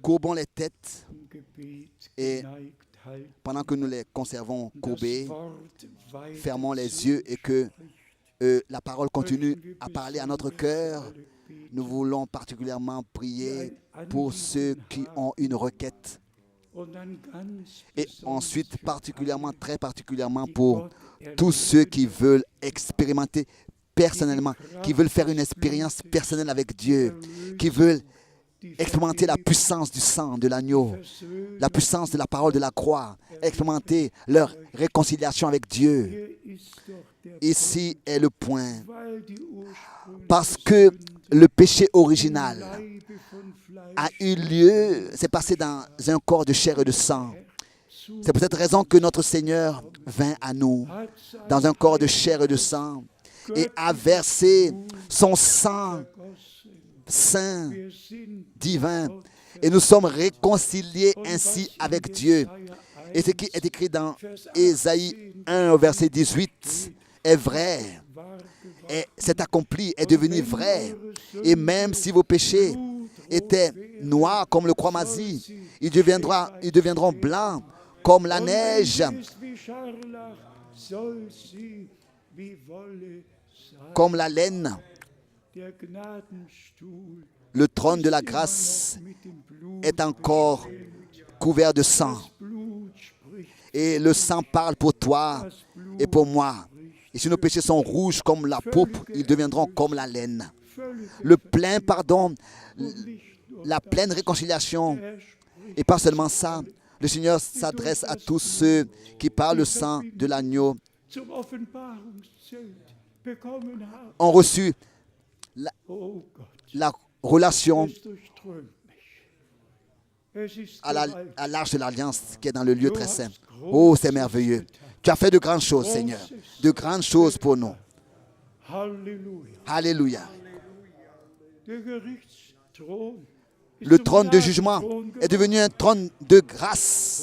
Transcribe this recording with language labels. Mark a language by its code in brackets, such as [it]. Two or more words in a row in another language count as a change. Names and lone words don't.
[fr] courbons les têtes [de] im Gebet [fr] Et [de] geneigt halten, [fr] pendant que nous les conservons [de] das [fr] courbés, [de] Wort weiter [fr] fermons les [de] zu [fr] yeux et que [de] spricht, [fr] la parole continue à parler à notre cœur. [de] alle beten, [fr] Nous voulons particulièrement [de] die [fr] prier [de] ein [fr] pour ceux [de] Anliegen [fr] qui [de] haben. [fr] ont une requête [de] Und dann ganz [fr] et [de] besonders [fr] ensuite [de] für [fr] particulièrement, [de] alle, [fr] très particulièrement [de] die [fr] pour [de] Gott [fr] tous ceux [de] erleben, [fr] qui veulent expérimenter personnellement, qui veulent faire une expérience personnelle avec Dieu, qui veulent [de] die [fr] expérimenter la puissance du sang de l'agneau, [de] Versöhnung. [fr] la puissance de la parole de la croix, expérimenter leur réconciliation avec Dieu. [de] Hier ist doch der [fr] Ici est le point. [de] Punkt, weil die ursprüngliche [fr] Parce que [de] Sünde [fr] le péché [de] im [fr] original [de] Leibe von Fleisch [fr] a eu lieu, c'est passé dans un corps de chair et de sang. [de] zu [fr] C'est pour cette raison que notre Seigneur vint à nous [de] hat sein [fr] dans un corps de chair et de sang et a versé son sang [de] vergossen. [fr] saint, [de] Wir sind [fr] divin, [de] Gott [fr] et nous sommes réconciliés [de] und [fr] ainsi [de] was in [fr] avec Dieu. Et ce [de] Jesaja [fr] qui est écrit dans [de] 1, [fr] Ésaïe 1 au verset 18 est vrai, [de] war geworden. [fr] et c'est accompli, est devenu vrai. Et même si vos péchés étaient noirs comme le cramoisi, ils deviendront blancs comme la [de] Und [fr] neige, [de] wenn sie ist wie Scharlach, soll sie wie Wolle sein. [fr] comme la laine. [de] Der Gnadenstuhl [fr] Le trône de la [de] ist immer [fr] grâce [de] noch mit dem Blut [fr] est encore couvert de sang. [de] Das Blut spricht, [fr] Et le sang parle pour toi [de] das Blut [fr] et pour moi. [de] spricht. [fr] Et si nos péchés sont rouges comme la pourpre, ils deviendront comme la laine. [de] Völlige [fr] Le plein pardon, [de] und nicht nur [fr] la pleine réconciliation. [de] er spricht [fr] Et pas seulement ça, le Seigneur s'adresse à tous ceux qui par le sang de l'agneau [de] zum Offenbarungszelt bekommen haben. [fr] ont reçu [de] Oh Gott, [fr] la relation [de] es durchströmt mich. Es ist [fr] à [de] gewaltig. [fr] l'arche de l'alliance qui est dans le lieu très saint. Oh, c'est merveilleux. Tu as fait de grandes choses, Seigneur. De grandes choses pour nous. [de] Halleluja. [fr] Alléluia. [de] Der Gerichtsthron ist [fr] Le [de] zum [fr] trône de jugement [de] Gnadenthron [fr] est devenu un trône de grâce.